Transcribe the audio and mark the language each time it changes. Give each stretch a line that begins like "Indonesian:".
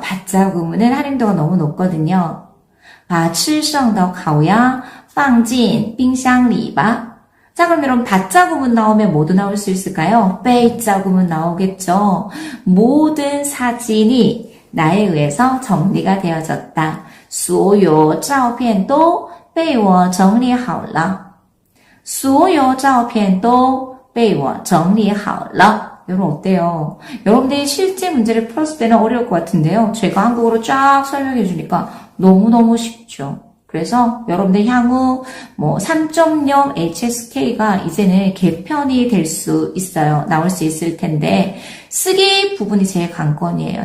Korean: 받자 구문은 할인도가 너무 높거든요.
Chinese: 把吃剩的烤鸭放进冰箱里吧.
Korean: 자, 그럼 여러분 받자 구문 나오면 뭐도 나올 수 있을까요? 빼자 구문 나오겠죠. 모든 사진이 나에 의해서 정리가 되어졌다.
Chinese: 所有照片都被我整理好了. 所有照片都被我整理好了.
Korean: 여러분 어때요? 여러분들이 실제 문제를 풀었을 때는 어려울 것 같은데요. 제가 한국어로 쫙 설명해 주니까 너무너무 쉽죠. 그래서 여러분들 향후 3.0 HSK가 이제는 개편이 될 수 있어요. 나올 수 있을 텐데 쓰기 부분이 제일 관건이에요.